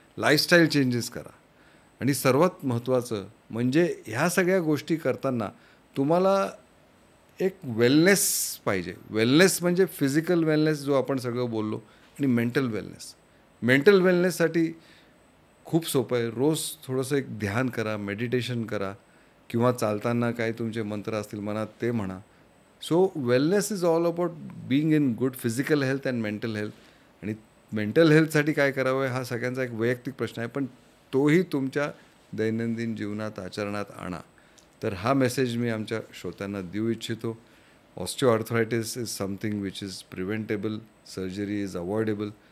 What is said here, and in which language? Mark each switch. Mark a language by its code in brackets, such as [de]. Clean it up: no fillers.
[mr] Lifestyle changes करा. आणि सर्वात महत्त्वाचं म्हणजे ह्या सगळ्या गोष्टी करताना तुम्हाला एक वेलनेस पाहिजे. वेलनेस म्हणजे फिजिकल वेलनेस जो आपण सगळं बोललो, आणि मेंटल वेलनेस. मेंटल वेलनेससाठी खूप सोपं आहे. रोज थोडंसं एक ध्यान करा, मेडिटेशन करा, किंवा चालताना काही तुमचे मंत्र असतील मनात ते म्हणा. [en] So wellness is all about being in good physical health and mental health. [mr] आणि मेंटल हेल्थसाठी काय करावं हा सगळ्यांचा एक वैयक्तिक प्रश्न आहे, पण तोही तुमच्या दैनंदिन जीवनात आचरणात आणा. तर हा मेसेज मी आमच्या श्रोत्यांना देऊ इच्छितो. [en] Osteoarthritis is something which is preventable, surgery is avoidable.